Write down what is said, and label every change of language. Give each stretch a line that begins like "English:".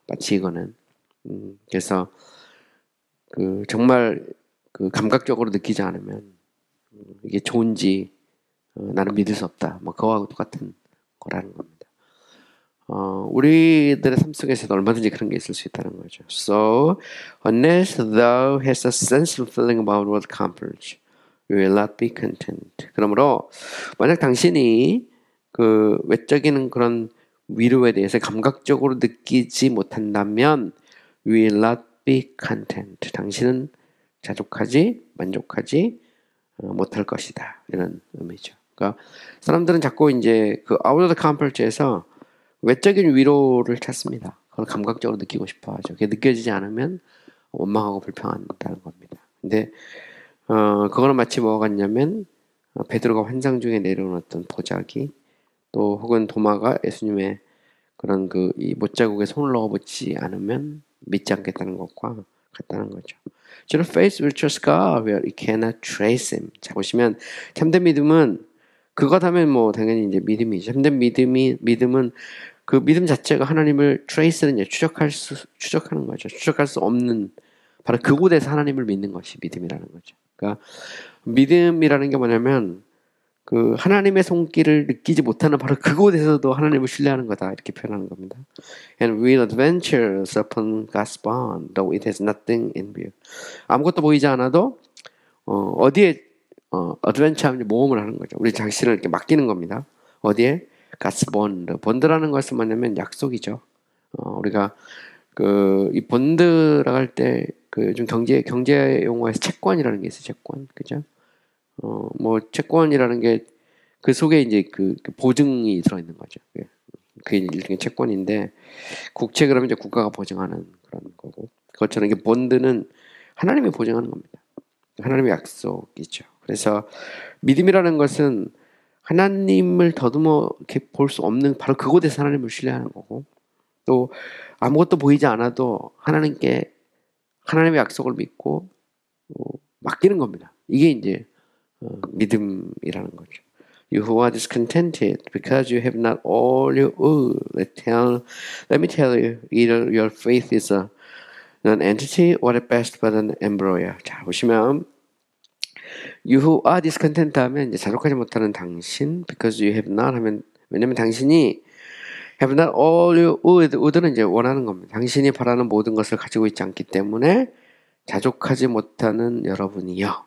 Korean: 마치 이거는 그래서 정말 감각적으로 느끼지 않으면 이게 좋은지 나는 믿을 수 없다. 뭐 그거하고 똑같은 거라는 겁니다. 우리들의 삶 속에서도 얼마든지 그런 게 있을 수 있다는 거죠.
English: So, unless thou hast a sensible feeling about what accomplished, you will not be content.
Korean: 그러므로 만약 당신이 그 외적인 그런 위로에 대해서 감각적으로 느끼지 못한다면,
English: you will not be content.
Korean: 당신은 만족하지 못할 것이다. 이런 의미죠. 그러니까 사람들은 자꾸 이제 그
English: out of the comfort
Korean: 에서 외적인 위로를 찾습니다. 그걸 감각적으로 느끼고 싶어 하죠. 그게 느껴지지 않으면 원망하고 불평한다는 겁니다. 근데 그거는 마치 뭐가 같냐면 베드로가 환상 중에 내려온 어떤 보자기 또 혹은 도마가 예수님의 그런 이 못자국에 손을 넣어보지 않으면 믿지 않겠다는 것과 같다는 거죠. 저는
English: faith will trust God where it cannot trace him.
Korean: 자 보시면 참된 믿음은 그것 하면 뭐 당연히 이제 믿음이죠. 참된 믿음은 그 믿음 자체가 하나님을 trace는 추적하는 거죠. 추적할 수 없는 바로 그곳에서 하나님을 믿는 것이 믿음이라는 거죠. 그러니까 믿음이라는 게 뭐냐면 그 하나님의 손길을 느끼지 못하는 바로 그곳에서도 하나님을 신뢰하는 거다 이렇게 표현하는 겁니다.
English: And will adventures upon God's bond, though it has nothing in view.
Korean: 아무것도 보이지 않아도 어디에 어드벤처 하면 모험을 하는 거죠. 우리 자신을 이렇게 맡기는 겁니다. 어디에? God's bond. 본드라는 것은 뭐냐면 약속이죠. 우리가 이 본드라고 할 때 그 요즘 경제 용어에서 채권이라는 게 있어요. 채권, 그죠? 뭐 채권이라는 게 그 속에 이제 그 보증이 들어있는 거죠. 그게 일종의 채권인데 국채 그러면 이제 국가가 보증하는 그런 거고 그것처럼 이게 본드는 하나님이 보증하는 겁니다. 하나님의 약속이죠. 그래서 믿음이라는 것은 하나님을 더듬어 이렇게 볼 수 없는 바로 그곳에서 하나님을 신뢰하는 거고 또 아무것도 보이지 않아도 하나님의 약속을 믿고 맡기는 겁니다. 이게 이제 믿음이라는 거죠.
English: You who are discontented because you have not all you owe. Let me tell you, either your faith is an entity or at best but an embryo.
Korean: 자, 보시면
English: You who are discontent
Korean: 하면 이제 자족하지 못하는 당신
English: because you have not
Korean: 하면 왜냐면 당신이
English: have not all you would
Korean: 는 이제 원하는 겁니다. 당신이 바라는 모든 것을 가지고 있지 않기 때문에 자족하지 못하는 여러분이요.